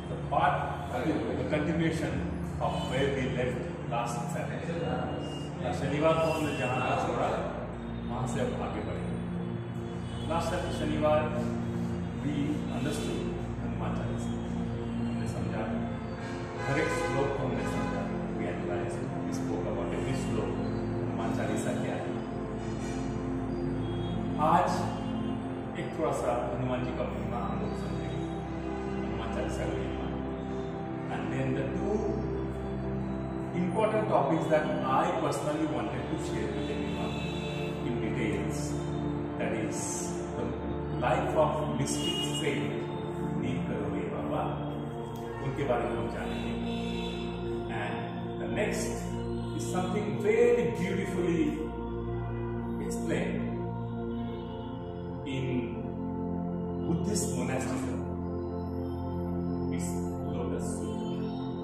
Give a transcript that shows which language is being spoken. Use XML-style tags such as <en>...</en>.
<en>part the continuation of where we left last Saturday.</en> <hi>शनिवार को हमने जहाँ का छोड़ा वहाँ से अब आगे बढ़ेंगे। लास्ट शनिवार</hi> <en>we understood</en> <hi>हनुमान चालीसा, हमने समझा हर एक श्लोक को हमने समझा,</hi> <en>we analyzed, we spoke about every</en> <hi>श्लोक हनुमान चालीसा क्या है। आज एक थोड़ा सा हनुमान जी का महिमा हम लोग समझेंगे, हनुमान चालीसा का महिमा,</hi> <en>and then the two important topics that I personally wanted to share with everyone in details, that is the life of mystic saint Neem Karoli Baba,</en> <hi>उनके बारे में हम जानेंगे,</hi> <en>and the next is something very beautifully explained in Buddhist monasticism, is Lotus Sutra.</en>